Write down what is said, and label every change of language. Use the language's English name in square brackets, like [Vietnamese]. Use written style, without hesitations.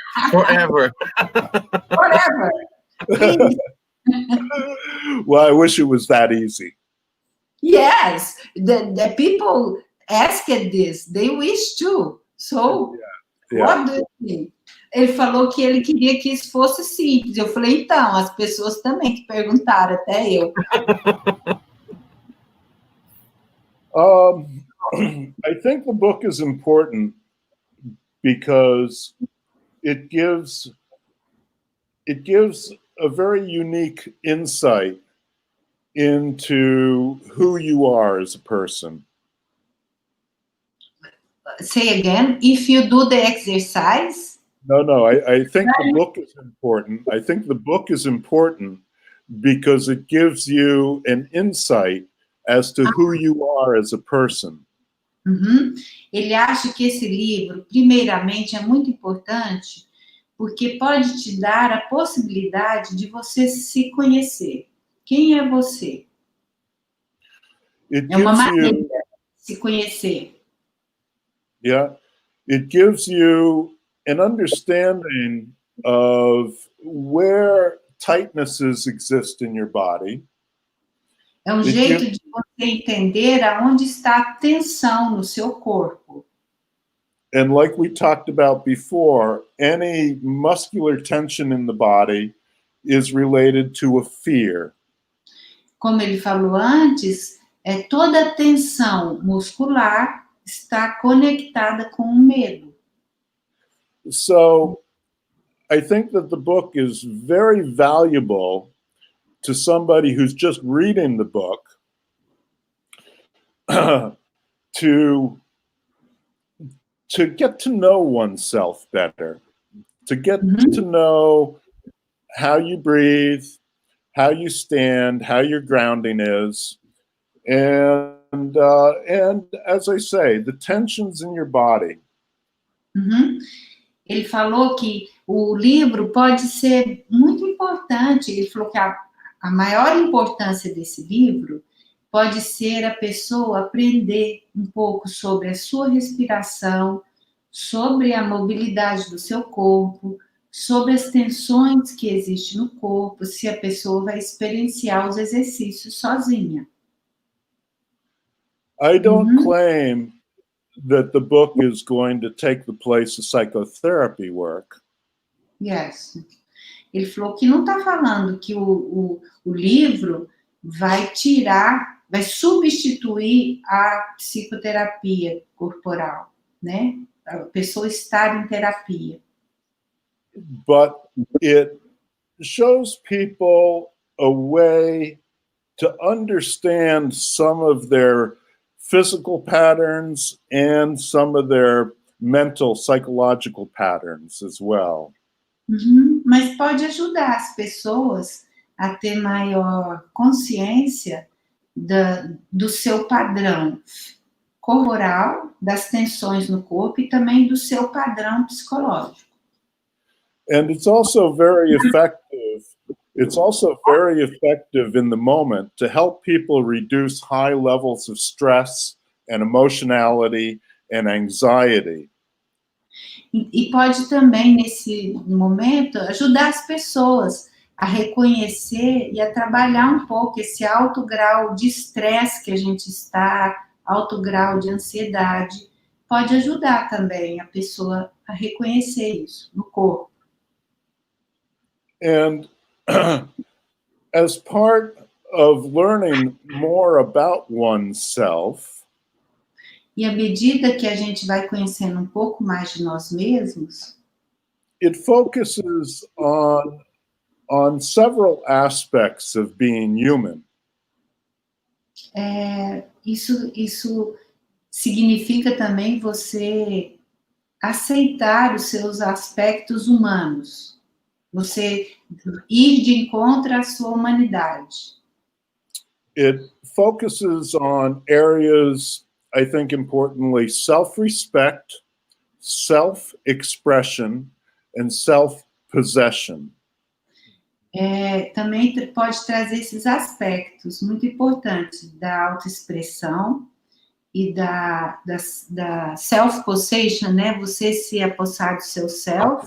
[English] Forever. Forever. Please. Well, I wish it was that easy. Yes, the people asked this, they wish to. So, what do you think? [Portuguese] Ele falou que ele queria que isso fosse simples. Eu falei, então, as pessoas também que perguntaram, até eu. [English] I think the book is important because it gives a very unique insight into who you are as a person. Say again, if you do the exercise? No, I think the book is important. I think the book is important because it gives you an insight as to who you are as a person. Uhum. [Portuguese] Ele acha que esse livro, primeiramente, é muito importante porque pode te dar a possibilidade de você se conhecer. Quem é você? É uma maneira de se conhecer. [English] Yeah, it gives you an understanding of where tightnesses exist in your body. [Portuguese] É um jeito de você entender aonde está a tensão no seu corpo. [English] And like we talked about before, any muscular tension in the body is related to a fear. [Portuguese] Como ele falou antes, toda a tensão muscular está conectada com o medo. [English] So I think that the book is very valuable to somebody who's just reading the book to get to know oneself better, to get to know how you breathe, how you stand, how your grounding is, and as I say, the tensions in your body. Uhum. [Portuguese] Ele falou que o livro pode ser muito importante. Ele falou que a maior importância desse livro pode ser a pessoa aprender um pouco sobre a sua respiração, sobre a mobilidade do seu corpo, sobre as tensões que existem no corpo, se a pessoa vai experienciar os exercícios sozinha. [English] I don't claim that the book is going to take the place of psychotherapy work. Yes. [Portuguese] Ele falou que não está falando que o livro vai substituir a psicoterapia corporal, né? A pessoa estar em terapia. [English] But it shows people a way to understand some of their physical patterns and some of their mental, psychological patterns as well. [Portuguese] Mas pode ajudar as pessoas a ter maior consciência do seu padrão corporal, das tensões no corpo e também do seu padrão psicológico. [English] And it's also very effective. It's also very effective in the moment to help people reduce high levels of stress and emotionality and anxiety. [Portuguese] E pode também, nesse momento, ajudar as pessoas a reconhecer e a trabalhar um pouco esse alto grau de estresse que a gente está, alto grau de ansiedade. Pode ajudar também a pessoa a reconhecer isso no corpo. [English] And as part of learning more about oneself, [Portuguese] e à medida que a gente vai conhecendo um pouco mais de nós mesmos, [English] it focuses on several aspects of being human. [Portuguese] Isso significa também você aceitar os seus aspectos humanos. Você ir de encontro à sua humanidade. [English] It focuses on areas, I think importantly, self-respect, self-expression, and self-possession. [Portuguese] Também pode trazer esses aspectos muito importantes da autoexpressão e da self-possession, né? Você se apossar do seu self.